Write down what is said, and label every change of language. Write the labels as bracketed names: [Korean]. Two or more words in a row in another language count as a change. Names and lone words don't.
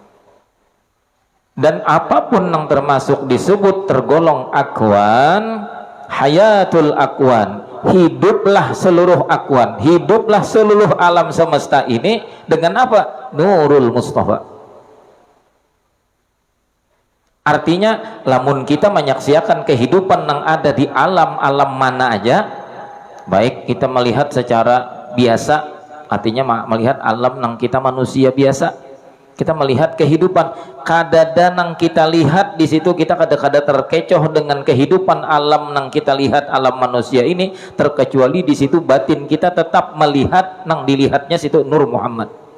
[Indonesian] Dan apapun yang termasuk disebut tergolong akwan, [Arabic] حياة الأكوان, [Indonesian] hiduplah seluruh akwan, hiduplah seluruh alam semesta ini dengan apa? Nurul Mustafa. Artinya lamun kita menyaksikan kehidupan yang ada di alam-alam mana aja, baik kita melihat secara biasa artinya melihat alam nang kita manusia biasa, kita melihat kehidupan kadada nang kita lihat di situ, kita kada terkecoh dengan kehidupan alam nang kita lihat, alam manusia ini, terkecuali di situ batin kita tetap melihat nang dilihatnya situ Nur Muhammad.